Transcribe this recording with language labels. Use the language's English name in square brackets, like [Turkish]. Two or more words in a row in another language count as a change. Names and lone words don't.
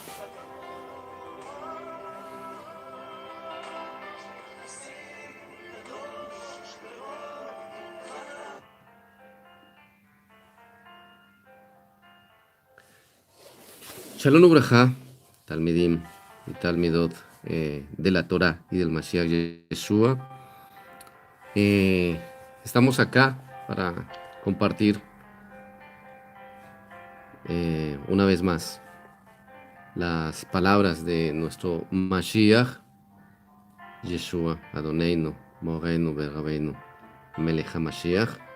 [Hebrew] שלום וברכה, [Spanish] Talmidim y Talmidot de la Torah y del Mashiach Yeshua. Estamos acá para compartir una vez más las palabras de nuestro Mashiach Yeshua, [Hebrew] אדונינו, מורינו, ורבינו, מלך המשיח.